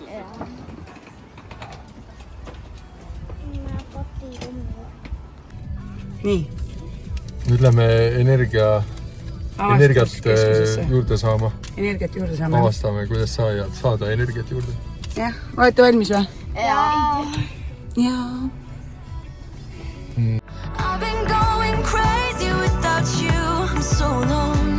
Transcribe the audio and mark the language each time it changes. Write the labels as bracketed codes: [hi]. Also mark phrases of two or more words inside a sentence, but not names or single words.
[et] Nii. Nüüd lähme energiat juurde saama. Energiat juurde saama. Avastame, kuidas saada energiat juurde. Jah, olete valmis või? Jaa. [en] I've been going crazy without you so long.